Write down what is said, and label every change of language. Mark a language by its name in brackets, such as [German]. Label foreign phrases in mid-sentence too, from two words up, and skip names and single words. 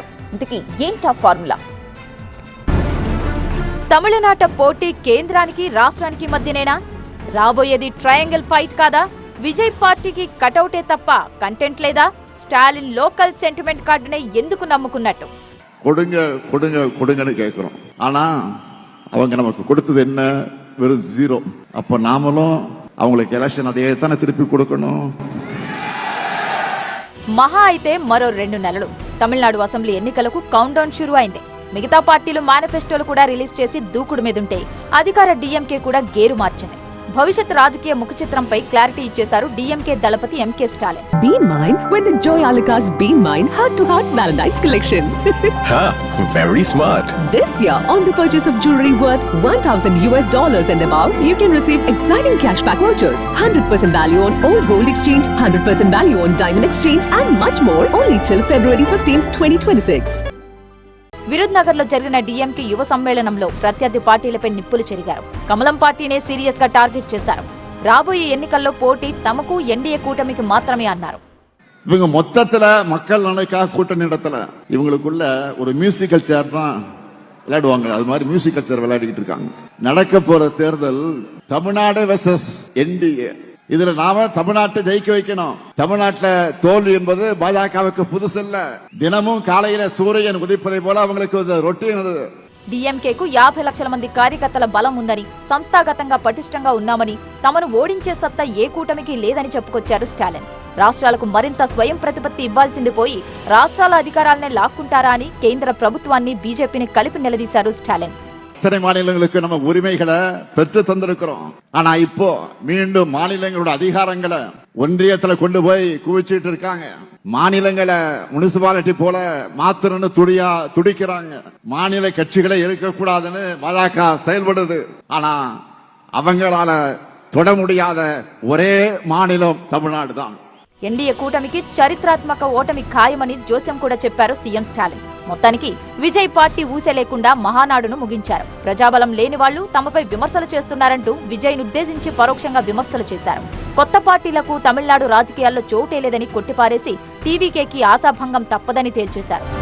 [Telugu] ఇంతకీ ఏంటా ఫార్ములా? తమిళనాట పోటీ కేంద్రానికి రాష్ట్రానికి మధ్యనేనా? రాబోయేది [English] triangle fight [Telugu] కాదా? విజయ్ పార్టీకి కటౌటే తప్ప కంటెంట్ లేదా? స్టాలిన్ [English] local sentiment [Telugu] కార్డునే ఎందుకు నమ్ముకున్నట్టు? [Tamil] கொடுங்கன்னு கேட்கிறோம். ஆனா அவங்க நமக்கு கொடுத்தது என்ன? வெறும் 0. அப்ப நாமளும் அவங்களுக்கு எலெக்ஷன் அதே தானே திருப்பி கொடுக்கணும். [Telugu] మహా అయితే మరో 2 నెలలు తమిళనాడు అసెంబ్లీ ఎన్నికలకు [English] count down [Telugu] షురు అయింది. మిగతా పార్టీలు మేనిఫెస్టోలు కూడా రిలీజ్ చేసి దూకుడు మీదుంటే అధికార డిఎంకే కూడా గేరు మార్చింది. భవిష్యత్ రాజకీయ ముఖ చిత్రంపై క్లారిటీ ఇచ్చేశారు డిఎంకే దళపతి ఎంకే స్టాలిన్. [English] Be mine with the Joy Alucas Be Mine Heart to Heart Valentine's collection. Ha, very smart. This year, on the purchase of jewelry worth $1,000 and above, you can receive exciting cashback vouchers, 100% value on old gold exchange, 100% value on diamond exchange, and much more only till February 15, 2026. [Telugu] విరుద్ నగర్ లో జరిగిన డిఎంకే యువ సమ్మేళనంలో ప్రత్యర్థి పార్టీలపై నిప్పులు చెరిగారు. కమలం పార్టీనే సీరియస్ గా టార్గెట్ చేశారు. రాబోయే ఎన్నికల్లో పోటీ తమకు ఎన్డీఏ కూటమికి మాత్రమే అన్నారు. [Tamil] இவங்க மொத்தத்துல மக்கள் நலனுக்காக கூட்டணி நடத்தல. இவங்களுக்குள்ள ஒரு [English] musical chair [Tamil] தான் விளையாடுவாங்க. அது மாதிரி [English] musical chair [Tamil] விளையாடிட்டு இருக்காங்க. நடக்க போற தேர்தல் தமிழ்நாடு வெர்சஸ் என்டிஏ. இதுல நாம தமிழ்நாட்டை ஜெயிக்க வைக்கணும். தமிழ்நாட்டுல தோல்வி என்பது பாஜகவுக்கு புதுசு இல்ல. தினமும் காலையில சூரியன் உதிப்பதை போல அவங்களுக்கு ரொட்டீன். [Telugu] డిఎంకేకు 50 లక్షల మంది కార్యకర్తల బలం ఉందని, సంస్థాగతంగా పటిష్టంగా ఉన్నామని, తమను ఓడించే సత్తా ఏ కూటమికి లేదని చెప్పుకొచ్చారు స్టాలిన్. రాష్ట్రాలకు మరింత స్వయం ప్రతిపత్తి ఇవ్వాల్సింది పోయి రాష్ట్రాల అధికారాలనే లాక్కుంటారా అని కేంద్ర ప్రభుత్వాన్ని బీజేపీని కలిపి నిలదీశారు స్టాలిన్. [Tamil] இத்தனை மாநிலங்களுக்கு நம்ம உரிமைகளை பெற்று தந்திருக்கிறோம். ஆனா இப்போ மீண்டும் மாநிலங்களோட அதிகாரங்களை ஒன்றியத்துல கொண்டு போய் குவிச்சிட்டு இருக்காங்க. மாநிலங்களை முனிசிபாலிட்டி போல மாத்திரன்னு துடிக்கிறாங்க. மாநில கட்சிகளே இருக்கக்கூடாதுன்னு பாஜக செயல்படுது. ஆனா அவங்களால தொட முடியாத ஒரே மாநிலம் தமிழ்நாடு தான். [Telugu] ఎన్డీఏ కూటమికి చరిత్రాత్మక ఓటమి ఖాయమని జోస్యం కూడా చెప్పారు సీఎం స్టాలిన్. మొత్తానికి విజయ్ పార్టీ ఊసే లేకుండా మహానాడును ముగించారు. ప్రజాబలం లేని వాళ్లు తమపై విమర్శలు చేస్తున్నారంటూ విజయ్ను ఉద్దేశించి పరోక్షంగా విమర్శలు చేశారు. కొత్త పార్టీలకు తమిళనాడు రాజకీయాల్లో చోటే లేదని కొట్టిపారేసి టీవీకేకి ఆశాభంగం తప్పదని తేల్చేశారు.